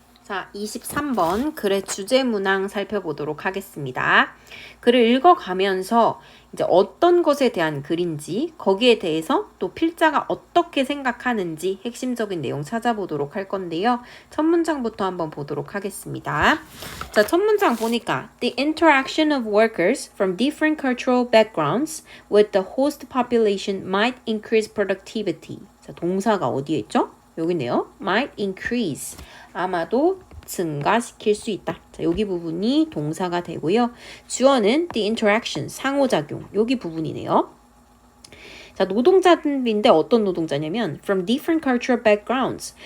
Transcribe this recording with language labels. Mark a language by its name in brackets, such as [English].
[Korean] 자, 23번 글의 주제 문항 살펴보도록 하겠습니다. 글을 읽어가면서 이제 어떤 것에 대한 글인지, 거기에 대해서 또 필자가 어떻게 생각하는지 핵심적인 내용 찾아보도록 할 건데요. 첫 문장부터 한번 보도록 하겠습니다. 자, 첫 문장 보니까 [English] The interaction of workers from different cultural backgrounds with the host population might increase productivity. [Korean] 자, 동사가 어디에 있죠? 여기 있네요. [English] might increase. [Korean] 아마도 증가시킬 수 있다. 자, 여기 부분이 동사가 되고요. 주어는 the interaction, 상호작용. 여기 부분이네요. 자, 노동자들인데 어떤 노동자냐면 [English] from different cultural backgrounds.